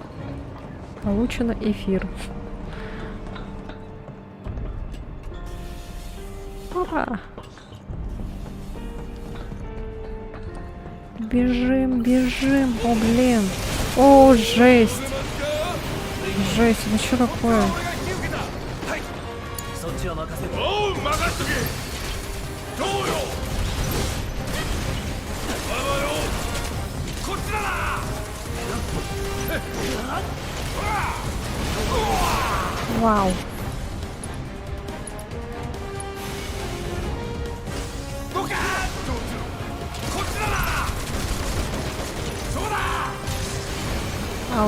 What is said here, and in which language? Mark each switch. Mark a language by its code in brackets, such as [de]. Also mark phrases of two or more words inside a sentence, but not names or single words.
[ru] Получено эфир. А. Бежим, бежим. О, блин. О, жесть. Жесть, ну что такое? [ja] そっちは任せる。おう任しとけ。どうよ。あのよ。こっちだな。 [ru] Вау. [ja] どけ。こっちだな。そうだ。